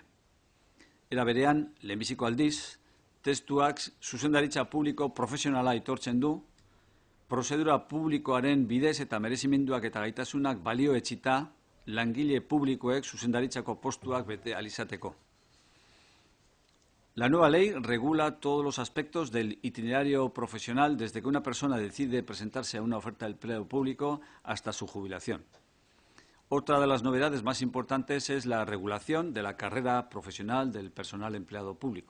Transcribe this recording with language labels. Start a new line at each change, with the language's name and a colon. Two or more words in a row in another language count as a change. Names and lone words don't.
Basque: Era berean, lehenbiziko aldiz, testuak zuzendaritza publiko profesionala aitortzen du, prozedura publikoaren bidez eta merezimenduak eta gaitasunak balio etsita langile publikoek zuzendaritzako postuak bete ahal izateko.
Spanish: La nueva ley regula todos los aspectos del itinerario profesional desde que una persona decide presentarse a una oferta de empleo público hasta su jubilación. Otra de las novedades más importantes es la regulación de la carrera profesional del personal empleado público.